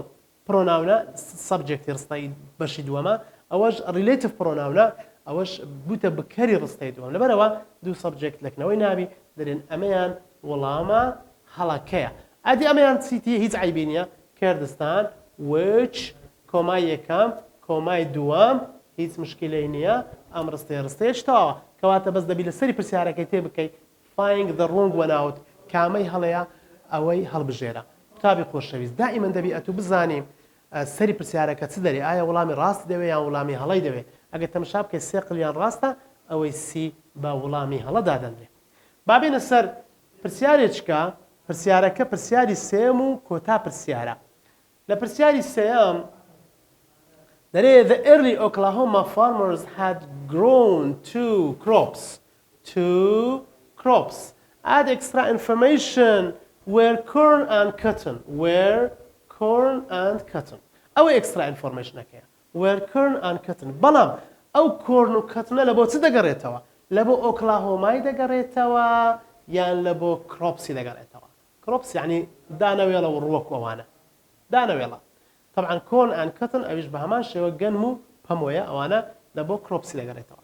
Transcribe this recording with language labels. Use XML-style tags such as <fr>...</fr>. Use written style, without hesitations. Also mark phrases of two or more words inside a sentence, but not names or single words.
<ckb>پرۆناونە سەبجێکتی ڕستەی بەشی دووەمە ئەوەش</ckb> <en>relative pronoun</en> <ckb>ئەوەش بوتە بکەری ڕستەی دووەم لەبەرەوە دوو سەبجێکت لەکنەوەی نابی دەرێن ئەمەیان وەڵامە هەڵەکەیە ئەدی ئەمەیان چیتی هیچ عیبی نییە کوردستان which کۆمای یەکەم کۆمای دووەم هیچ مشکلەی نییە ئەم ڕستەیەش تەواوە کەواتە بەس دەبی لە سەری پرسیارەکەی تێ بکەیت</ckb> <en>find the wrong one out</en> <ckb>کامەی هەڵەیە ئەوەی هەڵبژێرە قوتابی خۆشەویست دائیمەن دەبی ئەتوو بزانیم سەری پرسیارەکە چ دەرێ ئایا وەڵامی ڕاست دەوێت یان وەڵامی هەڵەی دەوێت ئەگەر تەماشا بکەیت سێ قلیان ڕاستە ئەوەی سی بە وەڵامی هەڵە دادەنرێ. بابێنە سەر پرسیارێکە پرسیارەکە پرسیاری سێم و کۆتا پرسیارە. لە پرسیاری سێم دەرێ</ckb> <en>the early Oklahoma farmers had grown two crops. Add extra information where corn and cotton. ئەوە extra informationەکەیە where corn and cotton.</en> <ckb>بەڵام ئەو کۆرن و کەتنە لە بۆ چ دەگەڕێتەوە؟ لە بۆ ئۆکلاهۆمای دەگەڕێتەوە یان لە بۆ کرۆپسی دەگەڕێتەوە. کرۆپس یعنی دانەوێڵە و ڕووەک ئەوانە دانەوێڵە. طبعا</ckb> <en>corn and cotton</en> <ckb>ئەویش بە هەمان شێوە گەنم و پەمۆیە ئەوانە لە بۆ کرۆپسی دەگەڕێتەوە.</ckb>